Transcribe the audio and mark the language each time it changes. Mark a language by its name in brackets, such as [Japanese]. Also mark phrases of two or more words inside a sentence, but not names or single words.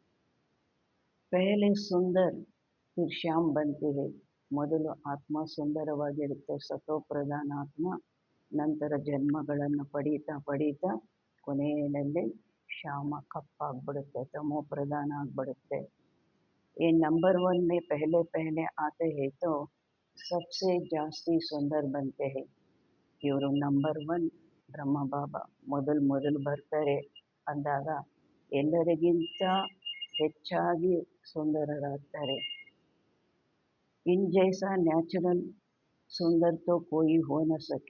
[Hindi] पहले सुंदर फिर श्याम बनती है. [Kannada] ಮೊದಲು ಆತ್ಮ ಸುಂದರವಾಗಿರುತ್ತೆ, ಸತೋ ಪ್ರಧಾನ ಆತ್ಮ, ನಂತರ ಜನ್ಮಗಳನ್ನು ಪಡೀತಾ ಪಡೀತಾ ಕೊನೆಯಲ್ಲಿ ಶ್ಯಾಮ ಕಪ್ಪಾಗ್ಬಿಡುತ್ತೆ, ತಮೋ ಪ್ರಧಾನ ಆಗ್ಬಿಡುತ್ತೆ. [Hindi] ये नंबर 1 में पहले पहले आते हैं तो सबसे जास्ती सुंदर बनते हैं. [Kannada] ಇವರು ನಂಬರ್ 1 ಬ್ರಹ್ಮ ಬಾಬಾ ಮೊದಲು ಬರ್ತಾರೆ ಅಂದಾಗ ಎಲ್ಲರಿಗಿಂತ ಹೆಚ್ಚಾಗಿ ಸುಂದರರಾಗ್ತಾರೆ. [Hindi] इन जैसा नैचुरल सुंदर तो कोई हो न सके.